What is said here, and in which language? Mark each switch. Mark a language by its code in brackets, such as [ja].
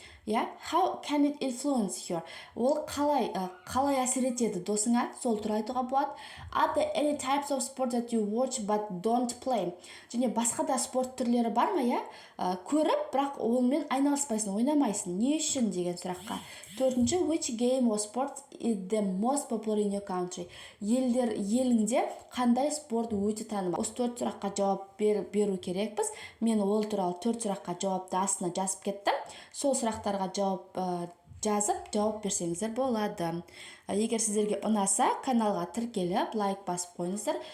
[en] How can it influence you? [kk] Ол қалай әсер етеді досыңа? Сол туралы айтуға болады. [en] Are there any types of sport that you watch but don't play? [kk] Және басқа да спорт түрлері бар ма, көріп, бірақ онымен айналыспайсың, ойнамайсың. Не үшін деген сұраққа. [en] Төртінші: Which game or sport is the most popular in your country? [kk] Еліңде қандай спорт өте танымал? Осы 4 сұраққа жауап беру керекпіз. Мен ол туралы 4 сұраққа жауапты астына жазып кеттім. Сол сұрақтарға жазып жауап берсеңіздер болады. Егер сіздерге ұнаса, каналға тіркеліп, лайк басып қойыңыздар.